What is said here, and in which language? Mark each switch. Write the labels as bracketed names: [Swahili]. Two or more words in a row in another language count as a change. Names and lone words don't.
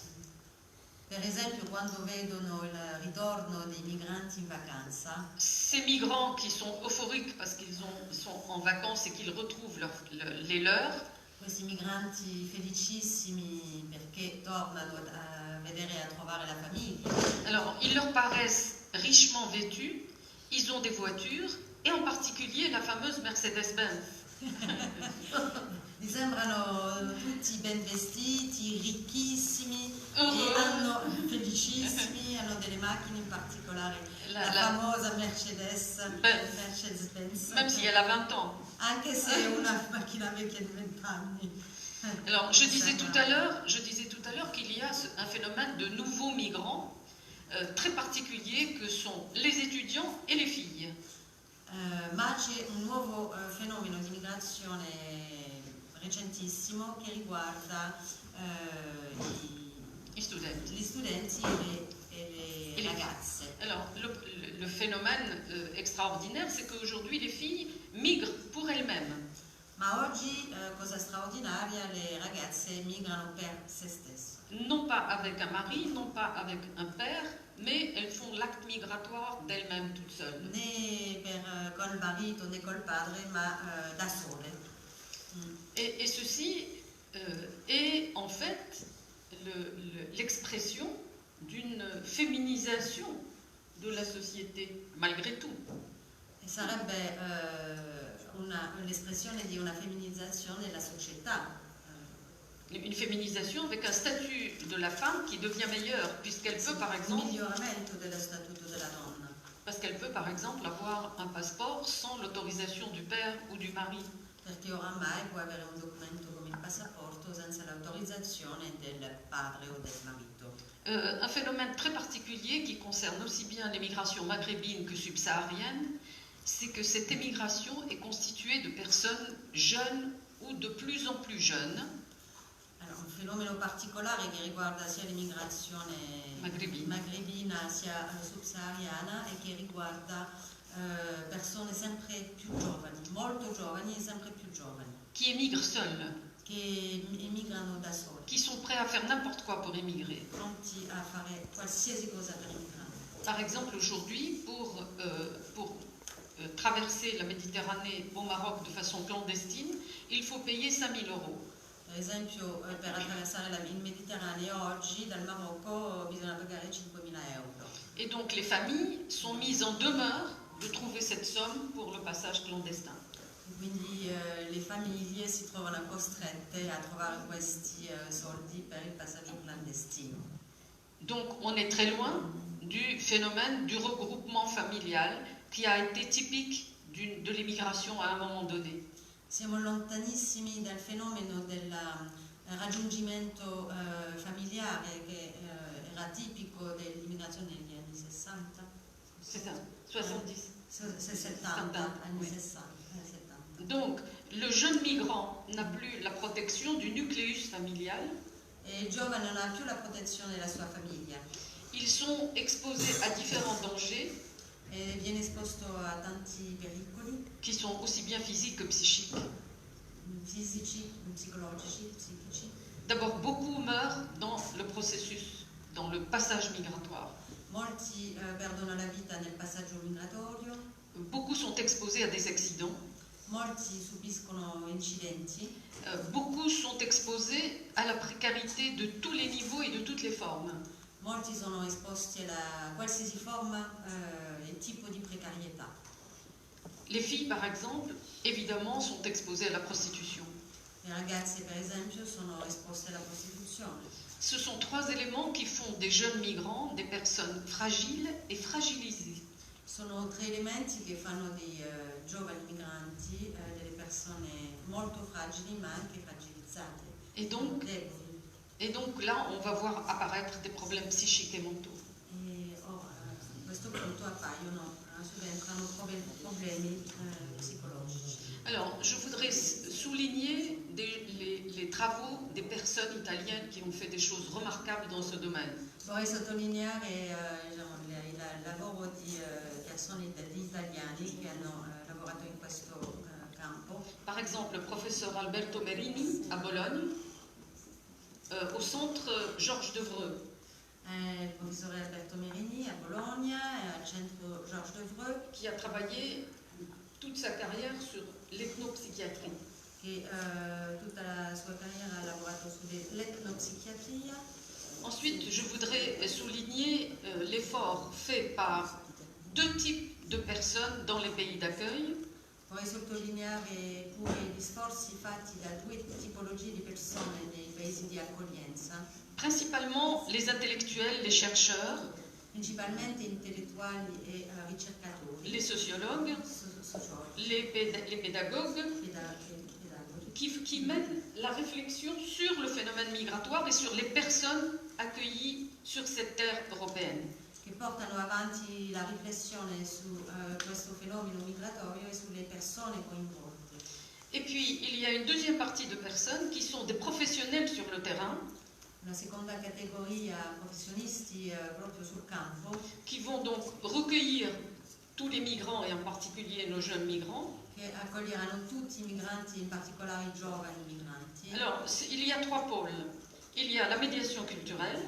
[Italian] per esempio, quando vedono il ritorno dei migranti in vacanza, [French] ces migrants qui sont euphoriques parce qu'ils sont en vacances et qu'ils retrouvent les leurs, [Italian] questi migranti felicissimi perché tornano a vedere e a trovare la famiglia. [French] Alors, ils leur paraissent richement vêtus, ils ont des voitures, et en particulier la fameuse Mercedes-Benz. [Italian] Mi sembrano tutti ben vestiti, ricchissimi, e felicissimi, hanno delle macchine, in particolare la famosa Mercedes-Benz. [French] Même si elle a 20 ans. [Italian] Anche se è una macchina vecchia di 20 anni. [French] Alors, je disais tout à l'heure qu'il y a un phénomène de nouveaux migrants très particulier que sont les étudiants et les filles. [Italian] Ma c'è un nuovo fenomeno di migrazione recentissimo che riguarda gli studenti e le ragazze. [French] Alors, le phénomène extraordinaire, c'est qu'aujourd'hui les filles migrent pour elles-mêmes. [Italian] Ma oggi, cosa straordinaria, le ragazze migrano per se stesse. [French] Non pas avec un mari, non pas avec un père, mais elles font l'acte migratoire d'elles-mêmes toutes seules. [Italian] Né col marito né col padre, ma da sole. [French] Et ceci est en fait l'expression d'une féminisation de la société, malgré tout. [Italian] E sarebbe l'espressione di una femminizzazione della società. [French] Une féminisation avec un statut de la femme qui devient meilleur, puisqu'elle peut par exemple... [Italian] Miglioramento dello statuto della donna. [French] Parce qu'elle peut par exemple avoir un passeport sans l'autorisation du père ou du mari. [Italian] Perché oramai può avere un documento come il passaporto senza l'autorizzazione del padre o del marito. [French] Un phénomène très particulier qui concerne aussi bien l'émigration maghrébine que subsaharienne, c'est que cette émigration est constituée de personnes jeunes ou de plus en plus jeunes. [Italian] Allora, un fenomeno particolare che riguarda sia l'immigrazione magrebina sia subsahariana e che riguarda persone sempre più giovani, molto giovani e sempre più giovani. [French] Qui émigrent seules. [Italian] Che emigrano da sole. [French] Qui sont prêts à faire n'importe quoi pour émigrer. [Italian] Pronti a fare qualsiasi cosa per emigrare. [French] Par exemple, aujourd'hui, pour traverser la Méditerranée au Maroc de façon clandestine, il faut payer 5 000 €. [Italian] Per esempio, per attraversare il Mediterraneo oggi dal Marocco bisogna pagare 5.000 €. [French] Et donc les familles sont mises en demeure de trouver cette somme pour le passage clandestin. [Italian] Quindi le famiglie si trovano costrette a trovare questi soldi per il passaggio clandestino. [French] Donc on est très loin du phénomène du regroupement familial qui a été typique de l'immigration à un moment donné. [Italian] Siamo lontanissimi dal fenomeno del raggiungimento familiare che era tipico dell'immigrazione negli anni 60. [French] C'est ça, 70. [Italian] 70, anni [French] oui. 60. Donc, le jeune migrant n'a plus la protection du nucléus familial. [Italian] E il giovane non ha più la protezione della sua famiglia. [French] Ils sont exposés à différents dangers. [Italian] E viene esposto a tanti pericoli. [French] Qui sont aussi bien physiques que psychiques. [Italian] Fisici, psicologici, psichici. [French] D'abord, beaucoup meurent dans le processus, dans le passage migratoire. [Italian] Molti perdono la vita nel passaggio migratorio. [French] Beaucoup sont exposés à des accidents. [Italian] Molti subiscono incidenti. [French] Beaucoup sont exposés à la précarité de tous les niveaux et de toutes les formes. [Italian] Molti sono esposti a qualsiasi forma e tipo di precarietà. [French] Les filles, par exemple, évidemment, sont exposées à la prostitution. [Italian] Le ragazze, per esempio, sono esposte alla prostituzione. [French] Ce sont 3 éléments qui font des jeunes migrants des personnes fragiles et fragilisées. [Italian] Sono 3 elementi che fanno dei giovani migranti delle persone molto fragili ma anche fragilizzate. [French] Et donc là, on va voir apparaître des problèmes psychiques et mentaux. [Italian] E a questo punto subentrano problemi psicologici. [French] Alors, je voudrais souligner les travaux des personnes italiennes qui ont fait des choses remarquables dans ce domaine. [Italian] Vorrei sottolineare il lavoro di persone italiani che hanno lavorato in questo campo. [French] Par exemple, le professeur Alberto Merini à Bologne, au centre Georges Devreux. [Italian] Il professore Alberto Merini a Bologna, al centro Georges Devreux. [French] Qui a travaillé toute sa carrière sur l'ethnopsychiatrie. [Italian] Che tutta la sua carriera ha lavorato sull'etnopsichiatria. [French] Ensuite, je voudrais souligner l'effort fait par 2 types de personnes dans les pays d'accueil. [Italian] Vorrei sottolineare pure gli sforzi fatti da 2 tipologie di persone nei paesi di accoglienza. [French] Principalement les intellectuels, les chercheurs, [Italian] Principalmente intellettuali e ricercatori, [French] les sociologues, les pédagogues, qui mènent la réflexion sur le phénomène migratoire et sur les personnes accueillies sur cette terre européenne. [Italian] Che portano avanti la riflessione su questo fenomeno migratorio e sulle persone coinvolte. [French] Et puis, il y a une deuxième partie de personnes qui sont des professionnels sur le terrain. [Italian] Una seconda categoria, professionisti proprio sul campo, [French] qui vont donc recueillir tous les migrants et en particulier nos jeunes migrants. [Italian] che accoglieranno tutti i migranti, in particolare i giovani migranti. [French] Alors, il y a trois pôles. Il y a la médiation culturelle.